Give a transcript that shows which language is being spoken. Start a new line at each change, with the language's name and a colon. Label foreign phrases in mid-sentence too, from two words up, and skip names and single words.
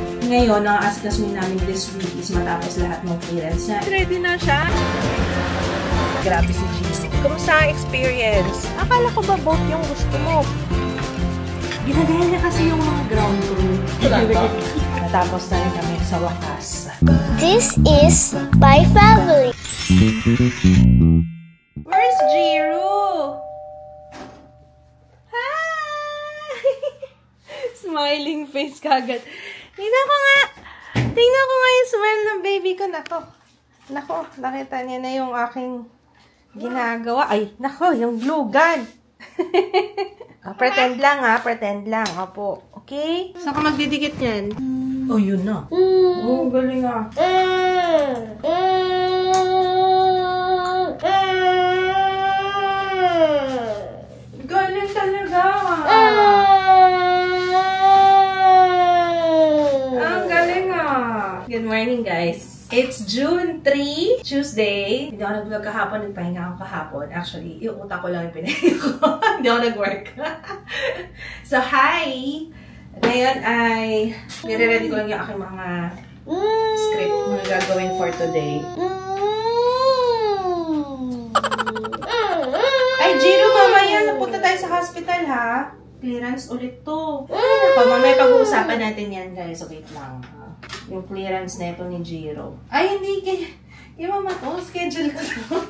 Filipino: Ngayon, ang asikasuhin namin
English: this week
Filipino: is matapos lahat ng clearance niya. Ready na siya? Grabe si Gino. Kumusta ang experience? Akala ko ba boat yung gusto mo? Ginagaya niya kasi yung mga ground crew. Natapos na rin kami sa wakas.
English: This is my family. Where's Jiro? Hi! Smiling face kagad.
Filipino: Tingnan ko nga. Tingnan ko nga yung smile ng baby ko. Nako, nakita niya na yung aking ginagawa. Ay, nako, yung glue gun. Pretend lang ha, pretend lang. Opo. Okay? Saan ka magdidikit yan? Oh, yun na. Oh, galing ah. Galing talaga. Ang galing ah.
English: Good morning guys. It's June 3, Tuesday.
Filipino: Hindi ako nag-vlog kahapon, nagpahinga ako kahapon. Actually, yung utak ko lang yung pinahinga ko. Hindi ako nag-work.
English: So, hi!
Filipino: Ngayon ay, nire-ready ko lang yung aking mga script mga gagawin
English: for today.
Filipino: Ay, Jiro, mamaya napunta tayo sa hospital, ha? Clearance ulit to. Mamaya pag-uusapan natin yan, guys.
English: So, wait
Filipino: lang. Yung clearance na ito ni Jiro. Ay, hindi. Yung mama to, schedule ko to.